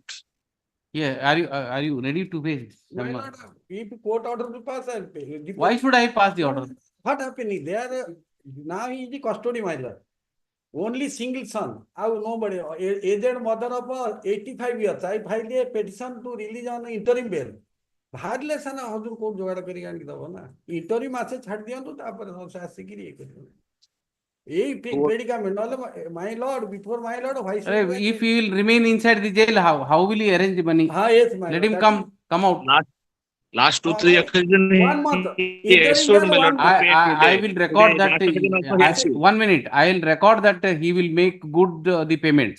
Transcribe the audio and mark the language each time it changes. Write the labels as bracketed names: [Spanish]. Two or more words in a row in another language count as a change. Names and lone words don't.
[English] Yeah. Are you ready to pay? My lord, if court order to pass, I'll pay. Why should I pass the order? What happening? They are, now he is the custody, my lord. Only single son. I have nobody. Aged mother of 85 years. I filed a petition to release on interim bail. [Odia] ବାହାରିଲେ ସାନା ହଜୁର କୋର୍ଟ ଯୋଗାଡ଼ କରିକି ଆଣିକି ଦବ ନା ଇଣ୍ଟରି ମାସେ ଛାଡି ଦିଅନ୍ତୁ ତାପରେ ସେ ଆସିକିରି ଇଏ କରିବ ଏଇ ପ୍ରେଡିକାମେଣ୍ଟ ନହେଲେ [English] my lord before my lord [Odia] ଭାଇ [English] If he will remain inside the jail, how will he arrange the money? yes, my Let lord, him that come out. Last 2-3 occasions, 1 month. he assured, my lord, to pay I today. will record Today, that. last occasion also he assured. 1 minute. I will record that he will make good the payments.